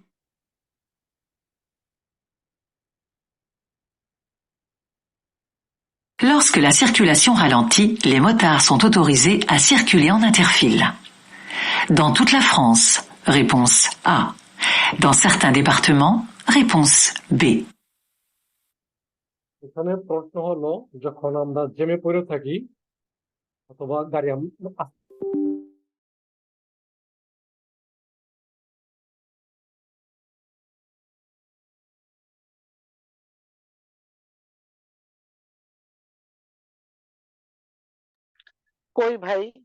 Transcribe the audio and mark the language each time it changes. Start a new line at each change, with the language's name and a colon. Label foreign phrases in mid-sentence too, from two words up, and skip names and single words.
French: Lorsque la circulation ralentit, les motards sont autorisés à circuler en interfile. Dans toute la France, réponse A. Dans certains départements, réponse B.
Bangla: এখানে প্রশ্ন হলো যখন আমরা জেমে পড়ে থাকি অথবা গাড়ি কই ভাই?